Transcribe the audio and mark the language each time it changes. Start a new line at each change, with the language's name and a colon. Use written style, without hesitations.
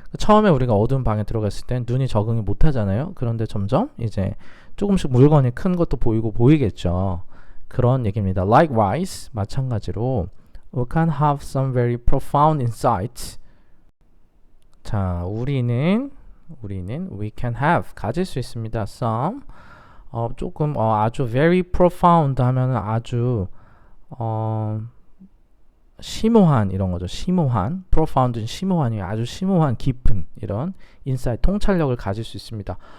Korean: 처음에 우리가 어두운 방에 들어갔을 땐 눈이 적응이 못 하잖아요. 그런데 점점 이제 조금씩 물건이 큰 것도 보이겠죠. 그런 얘기입니다. Likewise, 마찬가지로
English: We can have some very profound insights.
Korean: 자, 우리는
English: we can have
Korean: 가질 수 있습니다. some 조금 아주
English: very profound
Korean: 하면은 아주 심오한 이런 거죠. 심오한 profound는 심오한이 아주 심오한 깊은 이런 insight 통찰력을 가질 수 있습니다.